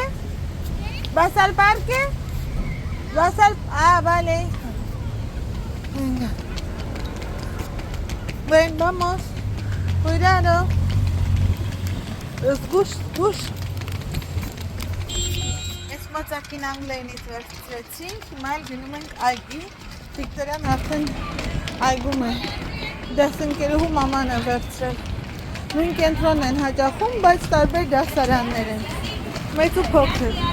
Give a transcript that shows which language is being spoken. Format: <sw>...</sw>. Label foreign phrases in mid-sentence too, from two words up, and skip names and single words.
<es>¿Vas al parque? ¿Vas al...? Ah, vale. Venga. Ven, vamos. Cuidado.</es> <hy>Զգուշ։ Ես մոծակին անգլերենից վերցրեցինք, հիմա էլ գնում ենք այգի, Վիկտորիան արդեն այգում է, դասընկերուհու մաման է վերցրել, նույն կենտրոնն են հաճախում, բայց տարբեր դասարաններ են, մեծ ու փոքր։</hy>